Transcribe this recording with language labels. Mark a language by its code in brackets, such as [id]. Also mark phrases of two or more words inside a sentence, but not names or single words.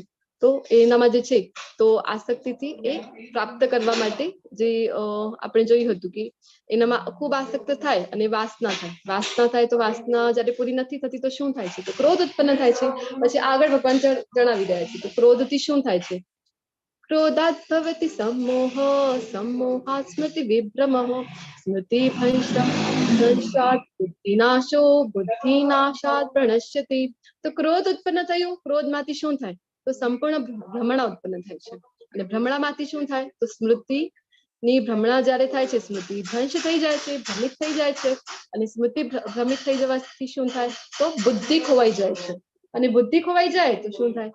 [gu] તો એનામાં જે છે તો આસક્તિથી એ પ્રાપ્ત કરવા માટે જે આપણે જોયું હતું કે એનામાં ખૂબ આસક્ત થાય અને વાસના થાય. વાસના થાય તો વાસના જયારે પૂરી નથી થતી તો શું થાય છે? તો ક્રોધ ઉત્પન્ન થાય છે. પછી આગળ ભગવાન જણાવી રહ્યા છે તો ક્રોધથી શું થાય છે? [sa] क्रोधात् भवति सम्मोह सम्मोहात् स्मृति विभ्रमः स्मृति भ्रंशात् बुद्धिनाशो बुद्धिनाशात् प्रणश्यति. [gu] તો ક્રોધ ઉત્પન્ન થયું. ક્રોધમાંથી શું થાય? તો સંપૂર્ણ ભ્રમણા ઉત્પન્ન થાય છે અને ભ્રમણામાંથી શું થાય? તો સ્મૃતિ ની ભ્રમણા જ્યારે થાય છે સ્મૃતિ ભ્રંશ થઈ જાય છે, ભ્રમિત થઈ જાય છે અને સ્મૃતિ ભ્રમિત થઈ જવાથી શું થાય? તો બુદ્ધિ ખોવાઈ જાય છે અને બુદ્ધિ ખોવાઈ જાય તો શું થાય?